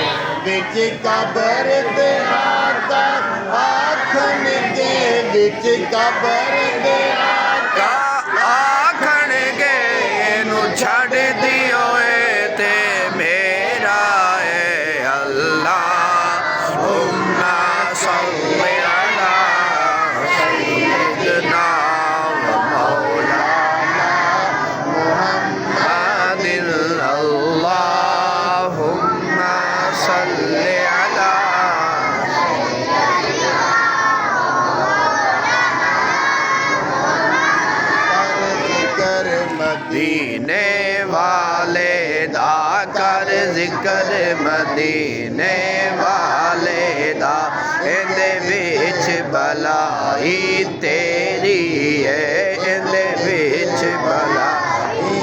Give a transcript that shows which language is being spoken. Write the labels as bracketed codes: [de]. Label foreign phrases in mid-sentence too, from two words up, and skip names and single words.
[pa] وچ قبر دے آقا آکھن کے، وچ قبر دے آقا آکھن گے اینوں چھڈ دیو تے میرا ہے [ar] اللهم صل على سيدنا و مولانا محمد اللهم صل على مدینے [pa] والے دا کر ذکر مدینے والے دا ایہدے وچ بھلائی تیری ہے، ایہدے وچ بھلائی